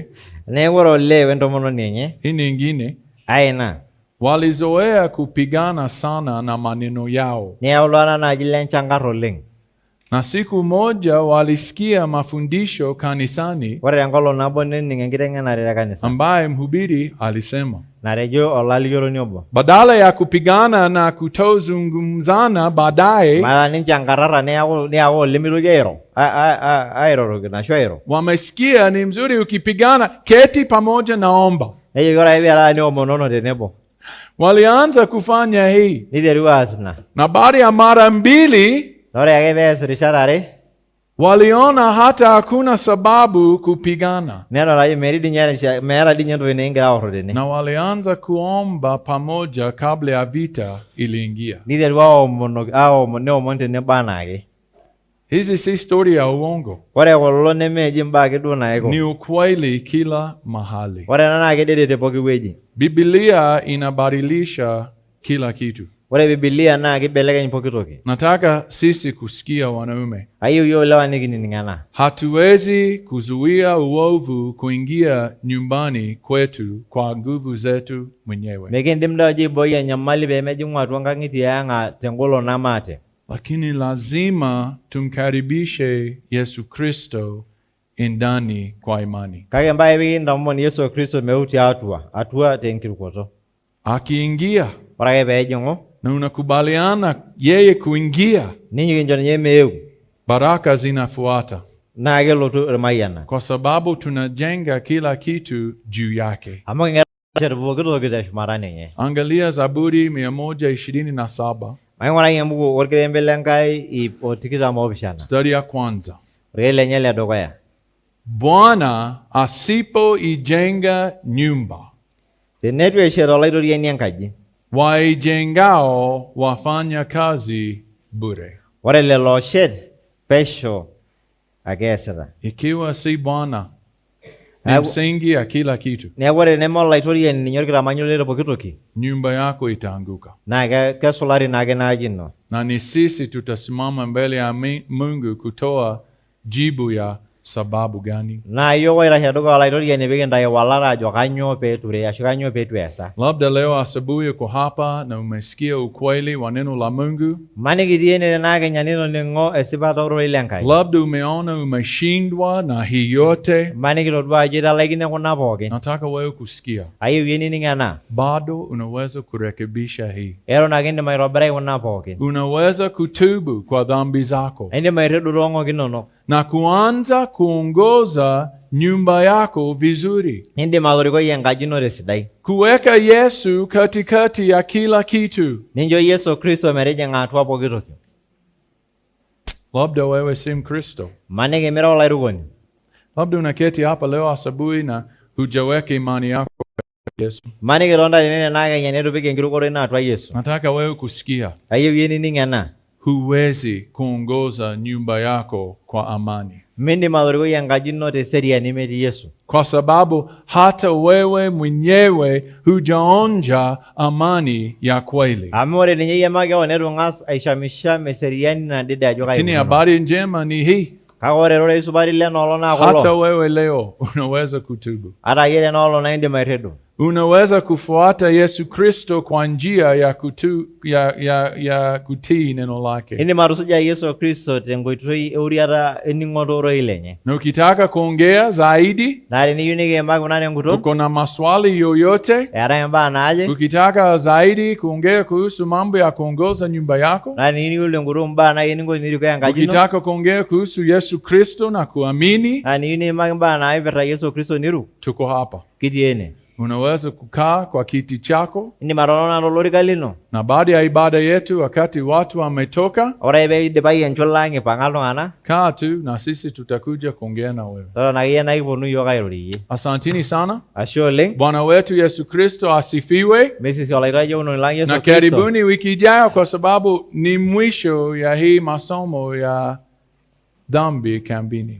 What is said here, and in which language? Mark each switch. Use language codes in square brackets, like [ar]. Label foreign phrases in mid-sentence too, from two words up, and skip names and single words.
[mas] neeku ore olee wentomononi enye [sw] hii nyingine, aina walizoea kupigana sana na maneno yao, [mas] neyau iltung'anak naaji lenchankarr oleng. [sw] na siku moja walisikia mafundisho kanisani [mas] Ore tenkolong nabo nening enkiteng'enare te kanisa [sw] ambaye mhubiri alisema [mas] natejo olalikioroni obo [sw] badala ya kupigana na kutozungumzana baadaye, [mas] mara ninche enkarrara niaku olemitoki airorokino ashu airo [sw] wamesikia ni mzuri ukipigana, keti pamoja naomba. [mas] nejo ore ake piara niomonono tenebo [sw] Walianza kufanya hii, [mas] niteru aas ina [sw] na baada ya mara mbili [mas] ore ake pees rishat are [sw] waliona hata hakuna sababu kupigana, [mas] nedol ajo meeta dii nye entoki nikingira aorro tene [sw] na walianza kuomba pamoja kabla ya vita iliingia. [mas] niteru neomon tenebo anaake. [sw] Hizi si story ya uongo, [mas] Ore kulo nemeji mbaa ake duo naiko, [sw] ni ukweli kila mahali. [mas] ore ena naa kedede te pooki wueji. [sw] Biblia inabadilisha kila kitu. [mas] Ore Biblia naa kibelekeny pooki toki. [sw] Nataka sisi kusikia wanaume, [mas] Ayieu yiok lewa nikining ena. [sw] hatuwezi kuzuia uovu kuingia nyumbani kwetu kwa nguvu zetu mwenyewe, [mas] Mikindim doi ajo aiboi enyamali peemejing'u atua nkang'itie ang' tengolon namaate. [sw] lakini lazima tumkaribishe Yesu Kristo ndani kwa imani. [mas] Kake mpaka pikintamon Yesu Kristo meuti atua tenkirukoto. [sw] Akiingia [mas] Ore ake peejing'u [sw] na unakubaliana yeye kuingia, [mas] ninyi kincho ninye meeu [sw] baraka zinafuata, [mas] naa kelotu irmayiana. [sw] kwa sababu tunajenga kila kitu juu yake. [mas] Amu king'ashet pooki toki teshumata ninye. [sw] Angalia Zaburi 127 [mas] Maing'uraki embuku orkirembe lenkai 127 [sw] mstari ya kwanza. [mas] orkirembe lenye ledukuya. [sw] Bwana asipoijenga nyumba, [mas] Tenetu eshet olaitoriani enkaji, [sw] waijengao wafanya kazi bure. [mas] ore lelo oshet pesho ake eesita. [sw] Ikiwa si Bwana ni [mas] Neeku- [sw] msingi ya kila kitu, [mas] Neeku ore neme olaitoriani ninye orkitamanyolo le pooki toki, [sw] nyumba yako itaanguka. [mas] naa kesulari naake naaji ino. [sw] Na ni sisi tutasimama mbele ya Mungu kutoa jibu ya sababu gani. [mas] Naa yiok oitashe dukuya olaitoriani pikintayu walata ajo kanyoo peeture ashu kanyoo peetu eesa. [sw] Labda leo asubuhi uko hapa na umesikia ukweli wa neno la Mungu. [mas] Maniki itii ene tenaa kenya nitoning'o esipata ororei lenkai. [sw] Labda umeona umeshindwa na hii yote. [mas] Maniki todua ajo italaikine kuna pookin. [sw] Nataka wewe kusikia, [mas] Ayieu yie nining ena. [sw] bado unaweza kurekebisha hii. [mas] Eton ake indim aitobirai kuna pookin. [sw] Unaweza kutubu kwa dhambi zako [mas] Indim airridu toong'oki inonok. [sw] na kuanza kuongoza nyumba yako vizuri, [mas] Indim atorikoi enkaji ino tesidai. [sw] kuweka Yesu katikati ya kila kitu. [mas] Nincho Yesu Kristo metijing'a atua pooki toki. [sw] Labda wewe si Mkristo, [mas] Maniki mira olairukoni. [sw] labda unaketi hapa leo asubuhi na hujaweka imani yako kwa Yesu. [mas] Maniki itonita tene tenaa kenya netu ipik enkirukoto ino atua Yesu. [sw] Nataka wewe kusikia, [mas] Ayieu yie nining ena. [sw] huwezi kuongoza nyumba yako kwa amani, [mas] Mindim atorikoi enkaji ino teseriani metii Yesu. [sw] kwa sababu hata wewe mwenyewe hujaonja amani ya kweli. [mas] Amu ore ninye yie makeon netu ing'as aishamisham eseriani nadede ajo [sw] Lakini [mas] kaikununo. [sw] habari njema ni hii, [mas] Kake ore erorei supati lenoolong naa [sw] hata [mas] kulo. [sw] wewe leo unaweza kutubu. [mas] Ata yie tenoolong naa indim airridu. [sw] Unaweza kufuata Yesu Kristo kwa njia ya kutii neno lake. [mas] Indim atusuja Yesu Kristo tenkoitoi euriata ening'oto ororei lenye. [sw] Na ukitaka kuongea zaidi, [mas] Naa teniyieu nikiimaki kuna tenguton, [sw] uko na maswali yoyote, [mas] eetai imbaa naaje, [sw] ukitaka zaidi kuongea kuhusu mambo ya kuongoza nyumba yako, [mas] naa teniyieu tenguton mbaa naai eninko tenirikoo enkaji ino, [sw] ukitaka kuongea kuhusu Yesu Kristo na kuamini, [mas] naa teniyieu niimaki mbaa naipirta Yesu Kristo niru, [sw] tuko hapa. [mas] kitii ene. [sw] Unaweza kukaa kwa kiti chako, [mas] indim atotona tolorika lino. [sw] na baada ya ibada yetu, wakati watu wametoka, [mas] Ore pee idipayu enchula ang' ipang'a iltung'anak, [sw] kaa tu na sisi tutakuja kuongea na wewe. [mas] totona akeyie naa kiponu iyiok airorie. [sw] Asantini sana. [mas] Ashe oleng. [sw] Bwana wetu Yesu Kristo asifiwe. [mas] Mesisi olaitajeuno lang Yesu [sw] Na Kristo. karibuni wiki ijayo, kwa sababu ni mwisho ya hii masomo ya dhambi kambini.